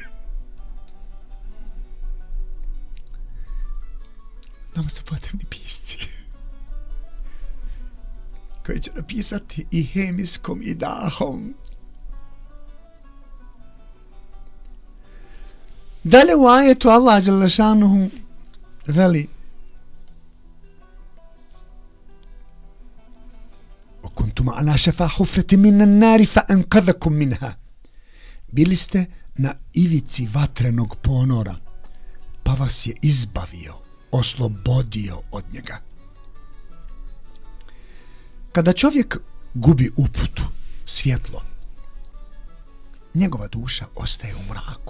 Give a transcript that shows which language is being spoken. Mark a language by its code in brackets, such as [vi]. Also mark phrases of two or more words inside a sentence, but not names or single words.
[bs] Nama su potrebni pisci koji će napisati i hemijskom i dahom. Dalje u ajetu Allah [ar] جل شأنه [bs] veli: [ar] وَكُنْتُمْ عَلَى شَفَا حُفْرَةٍ مِنَ النَّارِ فَأَنْقَذَكُمْ مِنْهَا. [bs] Bili ste na ivici vatrenog ponora, pa vas je izbavio, oslobodio od njega. Kada čovjek gubi uputu, svjetlo, njegova duša ostaje u mraku.